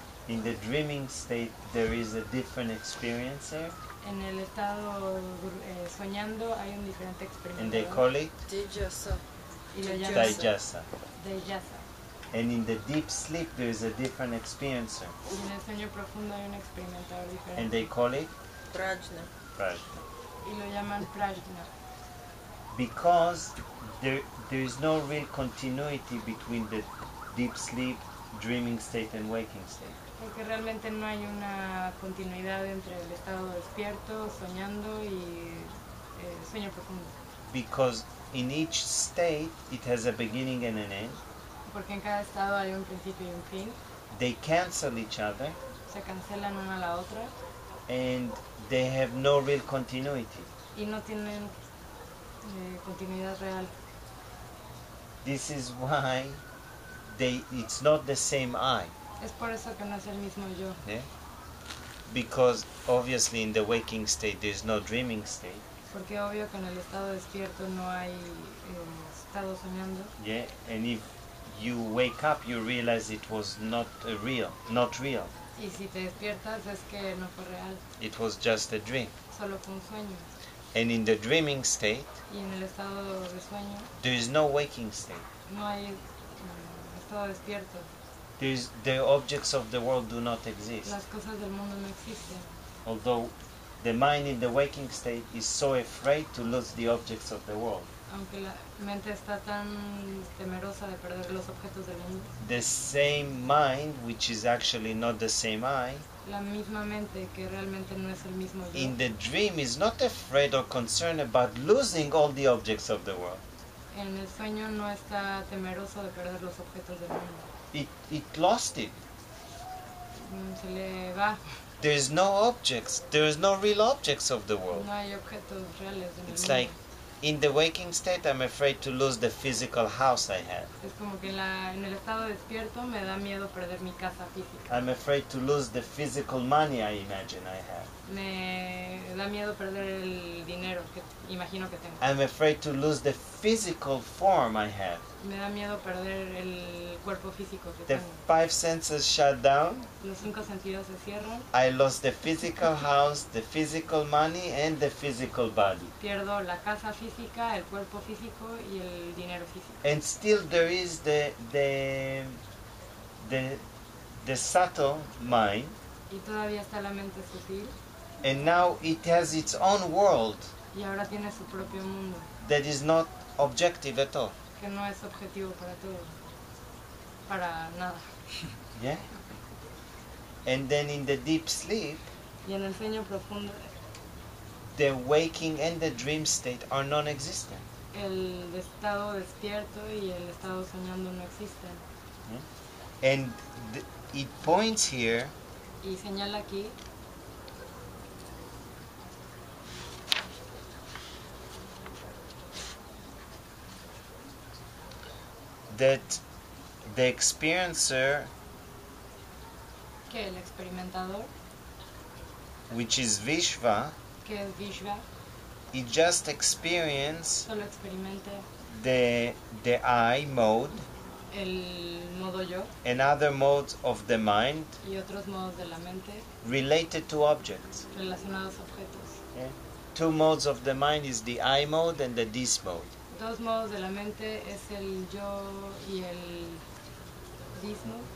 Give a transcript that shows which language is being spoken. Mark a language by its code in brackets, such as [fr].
[en] In the dreaming state there is a different experiencer, [es] En el estado soñando hay un diferente experimentador. [en] and they call it Tejasa. [es] y lo llaman Dhyasa. Dhyasa. [en] And in the deep sleep there is a different experiencer, [es] Y en el sueño profundo hay un experimentador diferente. [en] and they call it Prajna. [es] Prajna. Y lo llaman Prajna. [en] Because there is no real continuity between the deep sleep, dreaming state and waking state. [es] Porque realmente no hay una continuidad entre el estado despierto, soñando y sueño profundo. [en] Because in each state it has a beginning and an end. [es] Porque en cada estado hay un principio y un fin. [en] They cancel each other, [es] Se cancelan una a la otra [en] and they have no real continuity. [es] y no tienen continuidad real. [en] This is why it's not the same I. [es] Es por eso que no es el mismo yo. [en] Yeah? Because obviously in the waking state there is no dreaming state. [es] Porque obvio que en el estado despierto no hay estado soñando. [en] Yeah? And if you wake up you realize it was not real. [es] Y si te despiertas es que no fue real, [en] It was just a dream. [es] solo fue un sueño. [en] And in the dreaming state [es] Y en el estado de sueño [en] there is no waking state. [es] no hay estado despierto. [en] The objects of the world do not exist. [es] Las cosas del mundo no existen. [en] Although the mind in the waking state is so afraid to lose the objects of the world. [es] Aunque la mente está tan temerosa de perder los objetos del mundo. [en] The same mind, which is actually not the same I, [es] La misma mente que realmente no es el mismo yo. [en] in the dream is not afraid or concerned about losing all the objects of the world. [es] En el sueño no está temeroso de perder los objetos del mundo. [en] It lost it. [es] Se le va. [en] There is no objects. There is no real objects of the world. [es] No hay objetos reales en el [en] It's [es] mundo. [en] like in the waking state I'm afraid to lose the physical house I have. [es] Es como que en el estado despierto me da miedo perder mi casa física. [en] I'm afraid to lose the physical money I imagine I have. [es] Me da miedo perder el dinero que imagino que tengo. [en] I'm afraid to lose the physical form I have. [es] Me da miedo perder el cuerpo físico que [en] The [es] tengo. [en] 5 senses shut down. [es] Los 5 sentidos se cierran. [en] I lost the physical house, the physical money, and the physical body. [es] Pierdo la casa física, el cuerpo físico y el dinero físico. [en] And still there is the subtle mind, [es] Y todavía está la mente sutil. [en] and now it has its own world [es] Y ahora tiene su propio mundo, [en] that is not objective at all. [es] que no es objetivo para todo. Para nada. [en] Yeah? And then in the deep sleep, [es] Y en el sueño profundo, [en] the waking and the dream state are non-existent. [es] el estado despierto y el estado soñando no existen. [en] And it points here [es] Y señala aquí [en] that the experiencer, [es] que el experimentador, [en] which is Vishva, [es] que es Vishva, [en] it just experience [es] solo experimente [en] the I mode [es] el modo yo [en] and other modes of the mind [es] y otros modos de la mente [en] related to objects. [es] relacionados a objetos. [en] Yeah? 2 modes of the mind is the I mode and the this mode. [es] Dos modos de la mente es el yo y el dismo.